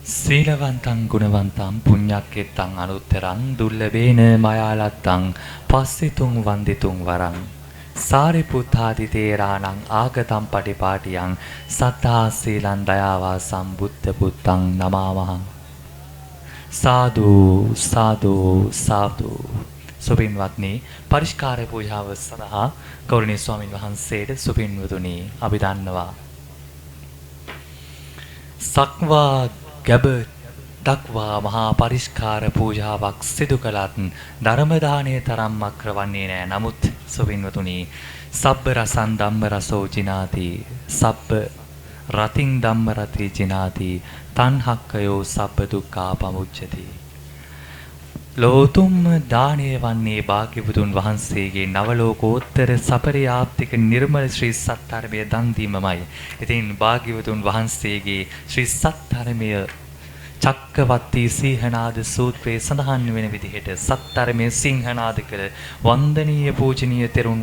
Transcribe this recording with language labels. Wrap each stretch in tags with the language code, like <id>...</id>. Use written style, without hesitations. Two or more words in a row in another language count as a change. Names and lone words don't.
<pi>සීලවන්තං ගුණවන්තං පුඤ්ඤක්කෙත්තං අනුත්තරං දුර්ලභේන මයාලත්තං පස්සිතුං වන්දිතුං වරං සාරිපුත්තාදි තේරාණං ආගතං පටිපාටියං සත්තා සීලං දයාවා සම්බුද්ධ පුත්තං නමාමහං සාදු සාදු සාදු.</pi> <si>සුපින්වත්නි, පරිස්කාර පූජාව සඳහා ගෞරවනීය ස්වාමින් වහන්සේට සුපින්වතුනි අපි දන්නවා සක්වා ගැබ දක්වා මහා පරිස්කාර පූජාවක් සිදු කළත් ධර්ම දාණය තරම් අක්‍ර වන්නේ නැහැ. නමුත් සුපින්වතුනි,</si> <pi>සබ්බ රසං ධම්ම රසෝ ජිනාති සබ්බ රතින් ධම්ම රති ජිනාති තණ්හක්කයෝ සබ්බ දුක්ඛා පමුච්චති.</pi> <si>ලෝතුම් දාණය වන්නේ භාග්‍යවතුන් වහන්සේගේ නවලෝකෝත්තර සපරියාප්තික නිර්මල ශ්‍රී සත්‍යර්මයේ දන් දීමමයි. ඉතින් භාග්‍යවතුන් වහන්සේගේ ශ්‍රී සත්‍යර්මය චක්කවර්ති සිංහනාද සූත්‍රයේ සඳහන් වෙන විදිහට සත්‍යර්මයේ සිංහනාද කළ වන්දනීය පූජනීය තෙරුන්</si>